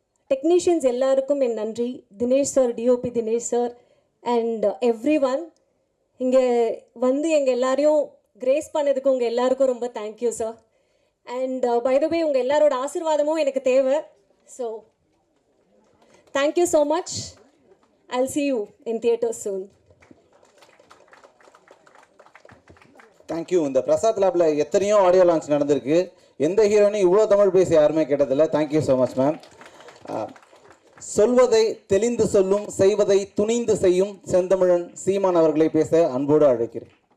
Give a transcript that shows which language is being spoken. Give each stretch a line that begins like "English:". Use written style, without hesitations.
Tamil: Technicians எல்லாருக்கும் என் நன்றி. Dinesh sir, DOP Dinesh sir
English: And every one.
Tamil: இங்கே எங்கள் எல்லாரையும் கிரேஸ் பண்ணதுக்கு உங்கள் எல்லாருக்கும் ரொம்ப thank you sir.
English: and by the way
Tamil: உங்கள் எல்லாரோட ஆசீர்வாதமும் எனக்கு தேவை.
English: So thank you so much. I'll see you in theaters soon. Thank you.
Tamil: இந்த பிரசாத் லேபில் எத்தனையோ ஆடியோ லான்ச் நடந்திருக்கு. எந்த ஹீரோனையும் இவ்வளோ தமிழ் பேசி யாருமே கேட்டதில்லை.
English: Thank you so much ma'am.
Tamil: சொல்வதை தெளிந்து சொல்லும், செய்வதை துணிந்து செய்யும் செந்தமிழன் சீமான் அவர்களை பேச அன்போடு அழைக்கிறேன்.